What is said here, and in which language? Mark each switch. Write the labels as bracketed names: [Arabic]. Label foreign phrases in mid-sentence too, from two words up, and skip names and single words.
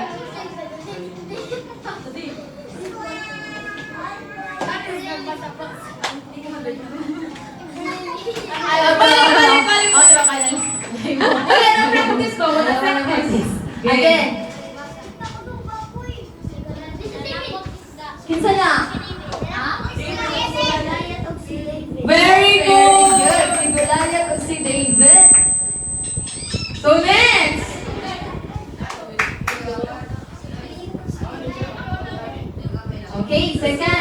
[Cebuano] Balik. Wala na practice ko, wala practice. Again. Kinsa na? [English] Very good! [Cebuano] Si Goliath o si David? [English] So next! Okay, second.